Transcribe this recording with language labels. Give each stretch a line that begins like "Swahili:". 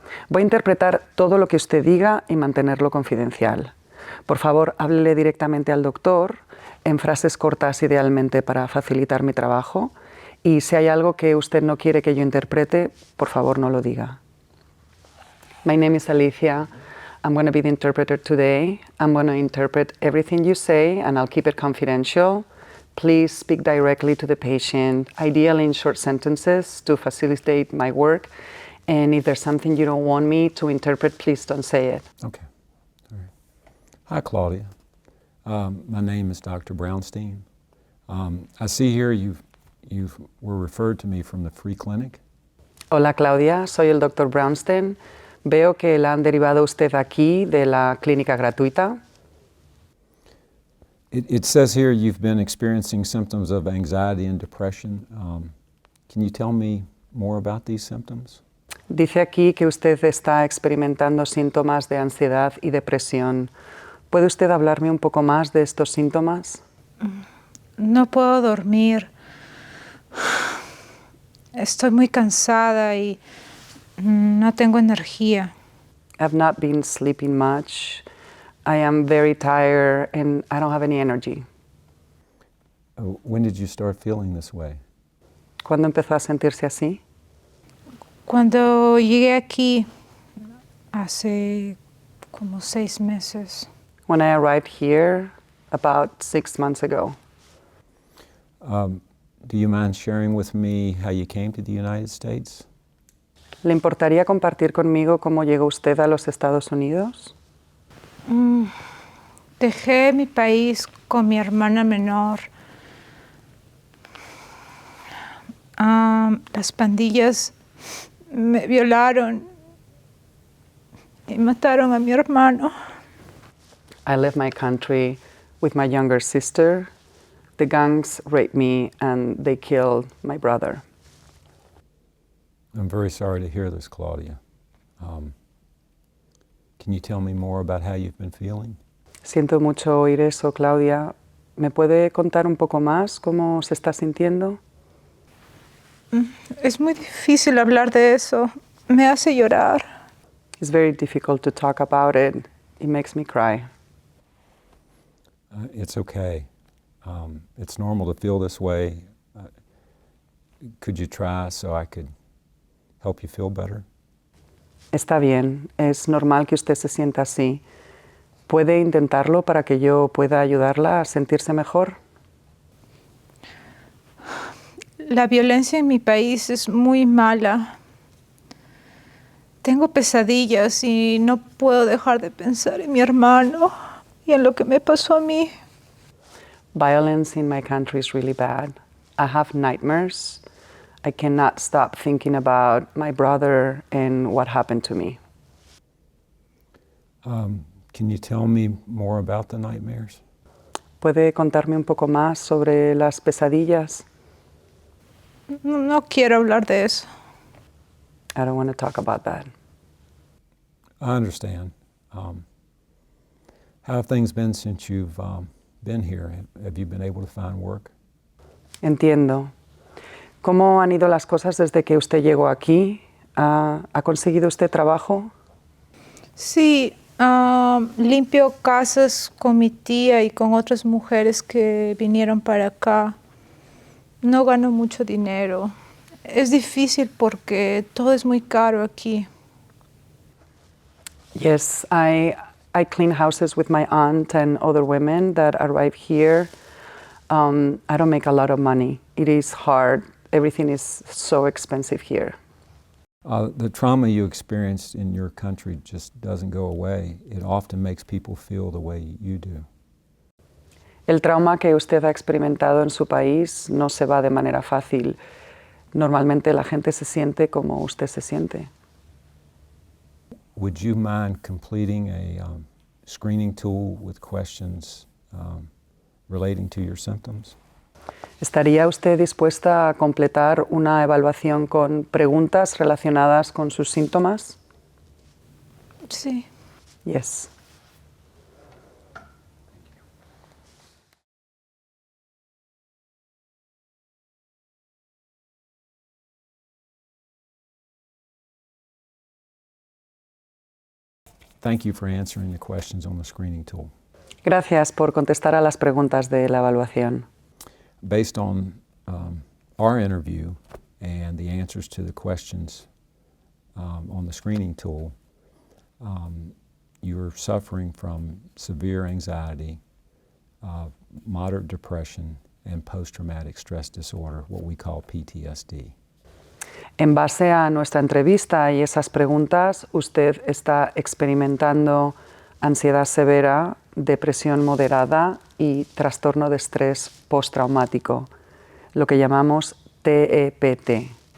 Spanish: Voy a interpretar todo lo que usted diga y mantenerlo confidencial. Por favor, háblele directamente al doctor, en frases cortas idealmente para facilitar mi trabajo. Y si hay algo que usted no quiere que yo interprete, por favor no lo diga.
English: My name is Alicia. I'm going to be the interpreter today. I'm going to interpret everything you say and I'll keep it confidential. Please speak directly to the patient, ideally in short sentences to facilitate my work. And if there's something you don't want me to interpret, please don't say it. Okay. All right. Hi, Claudia. My name is Dr. Brownstein. I see here you were referred to me from the free clinic.
Spanish: Hola Claudia, soy el Dr. Brownstein. Veo que la han derivado usted aquí de la clínica gratuita.
English: It says here you've been experiencing symptoms of anxiety and depression. Can you tell me more about these symptoms?
Spanish: Dice aquí que usted está experimentando síntomas de ansiedad y depresión. ¿Puede usted hablarme un poco más de estos síntomas? No puedo dormir. Estoy muy cansada y no tengo energía.
English: I've not been sleeping much. I am very tired and I don't have any energy. When did you start feeling this way?
Spanish: ¿Cuándo empezó a sentirse así? Cuando llegué aquí hace como 6 meses.
English: When I arrived here about 6 months ago. Do you mind sharing with me how you came to the United States?
Spanish: ¿Le importaría compartir conmigo cómo llegó usted a los Estados Unidos? Dejé mi país con mi hermana menor. Las pandillas me violaron y mataron a mi hermano.
English: I left my country with my younger sister. The gangs raped me and they killed my brother. I'm very sorry to hear this, Claudia. Can you tell me more about how you've been feeling?
Spanish: Siento mucho oír eso, Claudia. ¿Me puede contar un poco más cómo se está sintiendo? Es muy difícil hablar de eso. Me hace llorar.
English: It's very difficult to talk about it. It makes me cry. It's okay. It's normal to feel this way. Could you try so I could help you feel better?
Spanish: Está bien, es normal que usted se sienta así. ¿Puede intentarlo para que yo pueda ayudarla a sentirse mejor? La violencia en mi país es muy mala. Tengo pesadillas y no puedo dejar de pensar en mi hermano y en lo que me pasó a mí.
English: Violence in my country is really bad. I have nightmares. I cannot stop thinking about my brother and what happened to me. Can you tell me more about the nightmares?
Spanish: ¿Puede contarme un poco más sobre las pesadillas? No quiero hablar de eso.
English: I don't want to talk about that. I understand. How have things been since you've been here? Have you been able to find work?
Spanish: Entiendo. ¿Cómo han ido las cosas desde que usted llegó aquí? ¿Ha conseguido usted trabajo? Sí, limpio casas con mi tía y con otras mujeres que vinieron para acá. No gano mucho dinero. Es difícil porque todo es muy caro aquí.
English: Yes, I clean houses with my aunt and other women that arrive here. I don't make a lot of money. It is hard. Everything is so expensive here. The trauma you experienced in your country just doesn't go away. It often makes people feel the way you do.
Spanish: El trauma que usted ha experimentado en su país no se va de manera fácil. Normalmente la gente se siente como usted se siente.
English: Would you mind completing a screening tool with questions relating to your symptoms?
Spanish: ¿Estaría usted dispuesta a completar una evaluación con preguntas relacionadas con sus síntomas? Sí.
English: Yes. Thank you for answering the questions on the screening tool.
Spanish: Gracias por contestar a las preguntas de la evaluación.
English: Based on our interview and the answers to the questions on the screening tool, you're suffering from severe anxiety, moderate depression, and post-traumatic stress disorder, what we call PTSD.
Spanish: En base a nuestra entrevista y esas preguntas, usted está experimentando ansiedad severa, depresión moderada y trastorno de estrés postraumático, lo que llamamos TEPT.